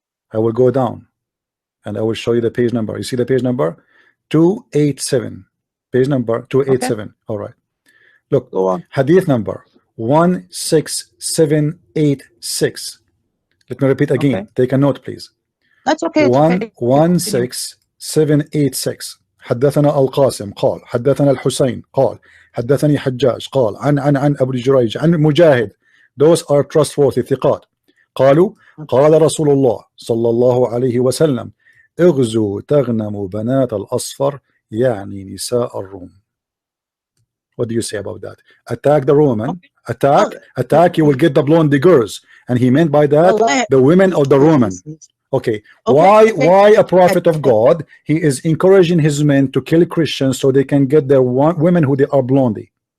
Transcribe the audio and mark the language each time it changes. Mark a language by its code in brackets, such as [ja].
[en] I will go down and I will show you the page number. You see the page number 287. Page number 287. Okay. All right. Look, go on. Hadith number 16786. Let me repeat again. Okay. Take a note, please. That's okay. It's okay. 11786. [ar] حدثنا القاسم قال حدثنا الحسين قال حدثني حجاج قال عن أبو جريج عن مجاهد. [en] Those are trustworthy [ar] ثقات. قالوا قال رسول الله صلى الله عليه وسلم اغزوا تغنموا بنات الأصفر يعني نساء الروم. [en] What do you say about that? Attack the Roman. Attack, you will get the blonde girls. And he meant by that the women of the Roman. Okay. Why a prophet of God? He is encouraging his men to kill Christians so they can get their women who they are blondie.